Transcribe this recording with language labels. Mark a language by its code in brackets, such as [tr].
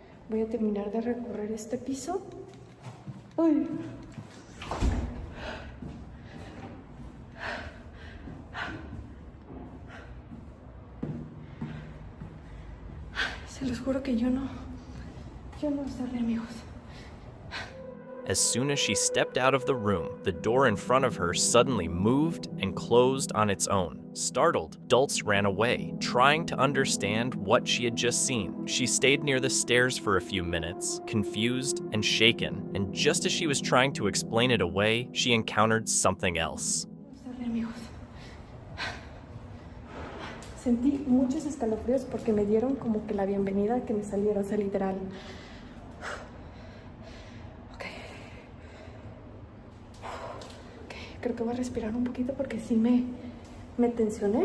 [es] Voy a terminar de recorrer este piso. ¡Ay! Se los juro que yo no cerré, amigos. [en] As soon as she stepped out of the room, the door in front of her suddenly moved and closed on its own. Startled, Dulce ran away, trying to understand what she had just seen. She stayed near the stairs for a few minutes, confused and shaken, and just as she was trying to explain it away, she encountered something else. [es] Sentí muchos escalofríos porque me dieron como que la bienvenida a que me saliera, o sea, literal. Creo que voy a respirar un poquito porque sí me tensioné.